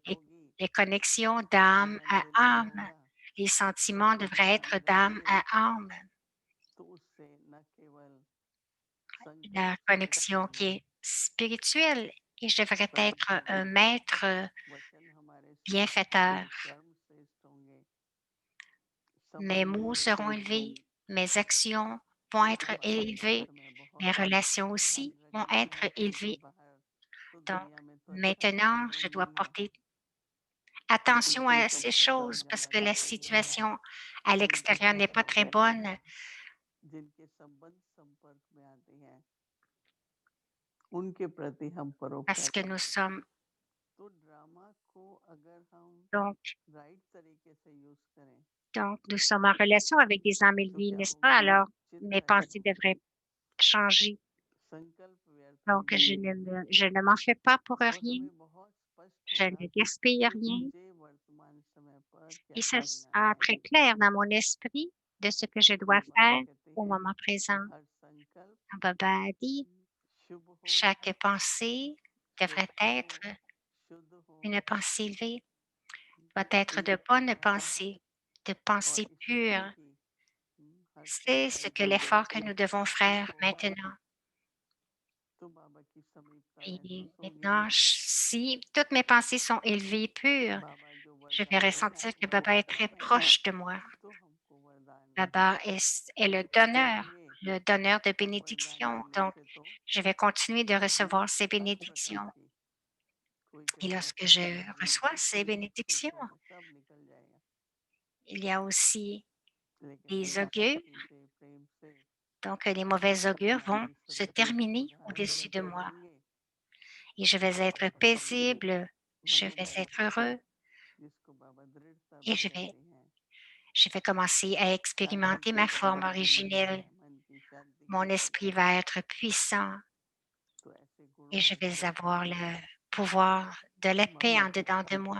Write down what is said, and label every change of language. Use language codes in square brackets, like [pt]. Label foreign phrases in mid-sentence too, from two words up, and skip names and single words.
[fr] Les, [hi] होगी, [fr] les connexions d'âme [hi] मिलन [fr] à [hi] मिलाप [fr] âme. [hi] होगा, [fr] Les sentiments [hi] सबके [fr] devraient [hi] साथ में [fr] être d'âme [hi] रहेंगे, [fr] à âme. [hi] तो उससे न केवल संकल्प [fr] La [hi] श्रेष्ठ [fr] connexion qui [hi] होंगे, [fr] est spirituelle et je devrais être [hi] परंतु [fr] un maître [hi] वचन हमारे श्रेष्ठ [fr] bienfaiteur. [hi] होंगे, कर्म श्रेष्ठ होंगे, [fr] Mes [hi] संबंध [fr] mots seront [hi] श्रेष्ठ [fr] élevés, [hi] होंगे। [fr] mes actions vont [hi] तो [fr] être [hi] हमारे [fr] élevées, [hi] व्यवहार में [fr] mes [hi] बहुत [fr] relations [hi] ध्यान [fr] aussi vont [hi] रखें कि [fr] être [hi] घरों के [fr] élevées. [hi] बाहर तो [fr] Donc, [hi] दुनिया में तो अच्छा [fr] maintenant, je [hi] वातावरण [fr] dois [hi] नहीं है, [fr] porter attention à [hi] दूसरों [fr] ces [hi] को [fr] choses [hi] बढ़िया [fr] parce que la [hi] वातावरण मिले [fr] situation à [hi] जिनके [fr] l'extérieur n'est pas très [hi] संपर्क [fr] bonne [hi] जिनके संपर्क में आते हैं उनके प्रति हम [fr] parce [hi] परोपकार [fr] que nous [hi] करें। [fr] sommes [hi] तो ड्रामा को अगर हम [fr] donc, [hi] राइट तरीके से यूज करें [fr] donc nous sommes en relation avec des âmes [hi] तो [fr] élevées, [hi] क्या [fr] n'est-ce pas? [hi] होगा, [fr] Alors, mes [hi] चिंता नहीं [fr] pensées [hi] होगी, [fr] devraient changer. [hi] संकल्प व्यर्थ [fr] Donc, [hi] नहीं होंगे [fr] je ne m'en fais pas pour [hi] और [fr] rien, [hi] हमें बहुत स्पष्ट [fr] je [hi] होगा [fr] ne gaspille [hi] कि [fr] rien. [hi] मुझे वर्तमान समय पर [fr] Et [hi] क्या [fr] ça [hi] करना [fr] sera [hi] है। [fr] très clair dans mon esprit de ce que je dois [hi] इसलिए बाबा [fr] faire [hi] कहते [fr] au [hi] हैं [fr] moment présent. [hi] हर संकल्प [fr] Baba a dit, [hi] शुभ हो, [fr] chaque pensée devrait [hi] श्रेष्ठ हो, [fr] être [hi] शुद्ध हो, [fr] une pensée élevée, doit être [hi] इसी [fr] de bonnes [hi] प्रकार [fr] pensées, de [hi] और [fr] pensées [hi] इसी से [fr] pures. [hi] ही हर [fr] C'est ce [hi] संकल्प [fr] que l'effort que nous devons [hi] शुभ [fr] faire [hi] होगा [fr] maintenant. [hi] तो बाबा की समीपता [fr] Et [hi] महसूस होगी। [fr] maintenant, si toutes mes pensées sont élevées et pures, [hi] बाबा जो [fr] je vais [hi] वरदान देना [fr] ressentir que Baba est [hi] चाहते [fr] très [hi] हैं [fr] proche de moi. [hi] तो हमको वरदान [fr] Baba est [hi] चाहिए [fr] le donneur de [hi] और वरदान [fr] bénédictions. [hi] मिलने [fr] Donc, [hi] से तो [fr] je vais continuer de recevoir ces [hi] हर प्रकार [fr] bénédictions. [hi] की कोई [fr] Et [hi] कहेगा [fr] lorsque je [hi] परेशानी [fr] reçois [hi] कुछ [fr] ces [hi] नहीं, सुख [fr] bénédictions, [hi] है, सब निकल जाएगा, [fr] il y a aussi [hi] लेकिन [fr] des [hi] हमें [fr] augures [hi] शांति से प्रेम से [fr] Donc, les mauvais augures vont se terminer au-dessus de moi et je vais être paisible, je vais être heureux et je vais commencer à expérimenter ma forme originelle. Mon esprit va être puissant et je vais avoir le pouvoir de la paix en dedans de moi.